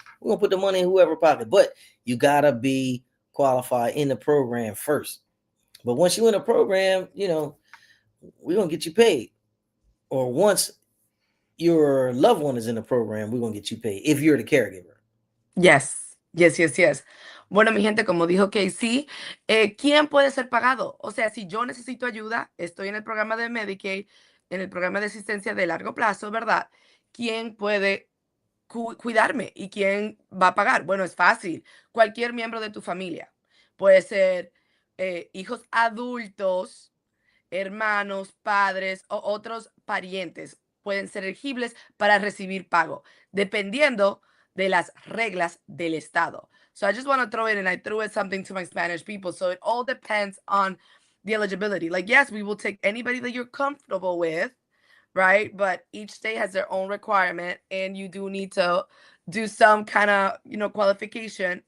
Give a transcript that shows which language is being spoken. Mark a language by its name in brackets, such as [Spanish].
[English] We're gonna put the money in whoever pocket. But you gotta be qualified in the program first. But once you're in a program, we're gonna get you paid. Or once your loved one is in the program, we're gonna get you paid if you're the caregiver. Yes, yes, yes, yes. [Spanish] Bueno, mi gente, como dijo Casey, ¿quién puede ser pagado? O sea, si yo necesito ayuda, estoy en el programa de Medicaid, en el programa de asistencia de largo plazo, ¿verdad? ¿Quién puede cuidarme y quién va a pagar? Bueno, es fácil. Cualquier miembro de tu familia. Puede ser hijos adultos, hermanos, padres o otros parientes pueden ser elegibles para recibir pago, dependiendo de las reglas del estado. [English] So I just want to throw it, and I threw it something to my Spanish people. So it all depends on the eligibility. Like, yes, we will take anybody that you're comfortable with, right? But each state has their own requirement, and you do need to do some kind of, qualification.